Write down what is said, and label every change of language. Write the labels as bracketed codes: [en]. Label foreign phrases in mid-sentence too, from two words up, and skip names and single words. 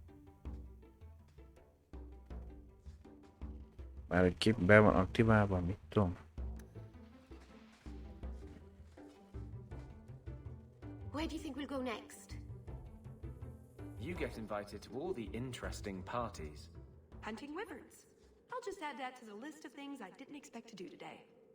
[hu] Már egy kép be van aktiválva, mit tudom. [en] Where do you think we'll go next? You get invited to all the interesting parties. Hunting wyverns. I'll just add that to the list of things I didn't expect to do today.